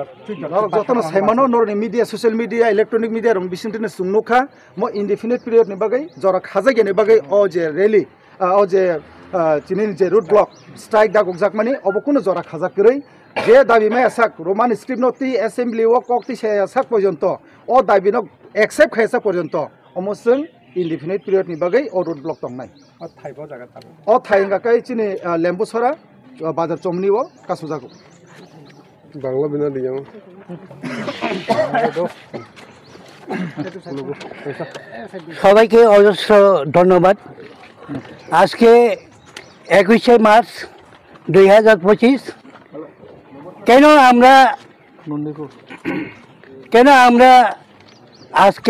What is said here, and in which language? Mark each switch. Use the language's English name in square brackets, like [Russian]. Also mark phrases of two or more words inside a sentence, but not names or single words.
[Kok Borok] जतनो साइमानो नरनि मिडिया [English] सोशल मिडिया इलेक्ट्रनिक मिडिया [Kok Borok] रं बिसिंतिनो सुंनुखा म [English] इनडिफिनिट पिरियड [Kok Borok] नि बागै जरा खाजा गेनि बागै अ जे रैली अ जे चिनि जे [English] रुट ब्लक स्ट्राइक [Kok Borok] दा गकजाक माने अबकुनो जरा खाजा करै जे दाबि माय साक [English] रोमान स्क्रिप्ट [Kok Borok] नति असेंबली व कक्ति साक पर्यन्त अ दाबि न एक्सेप्ट खायसा पर्यन्त अमसों [English] इनडिफिनिट पिरियड [Kok Borok] नि बागै अ [English] रुट ब्लक [Kok Borok] दंनाय अ थाइबो जागा थाबो अ थाइंगाकै चिनि लेम्बुसरा बाजार चमनी वो कासु जागो बांला बिना दिया [Bangla] সবাইকে অজস্র ধন্যবাদ আজকে 21শে মার্চ 2025 কেন আমরা আজকে